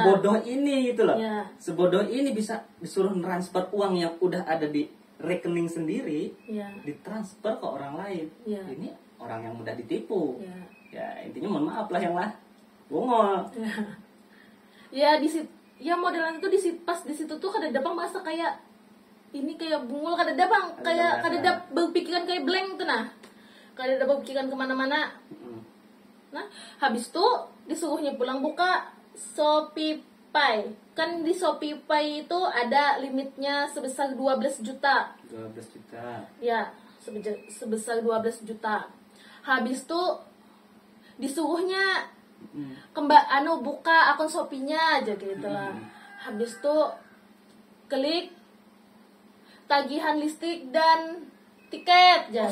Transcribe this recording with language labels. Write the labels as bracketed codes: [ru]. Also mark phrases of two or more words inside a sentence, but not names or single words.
[id] sebodoh ini gitu loh. Ya. Sebodoh ini bisa disuruh transfer uang yang udah ada di rekening sendiri, Ya. ditransfer ke orang lain. Ya. Ini orang yang mudah ditipu. Ya. Ya intinya mohon maaf lah yang lah bongol. [bjn] Ya di situ ya modelan itu pas di situ tuh kada ada bang masa kayak ini kayak bungul kada ada bang kayak kada ada berpikiran kayak blank tuh nah kada ada berpikiran kemana-mana. [id] Nah habis itu disuruhnya pulang buka ShopeePay kan di ShopeePay itu ada limitnya sebesar 12 juta 12 juta. ya sebesar 12 juta. Habis itu disuruhnya buka akun Shopee-nya aja gitu lah. Habis itu klik tagihan listrik dan tiket aja.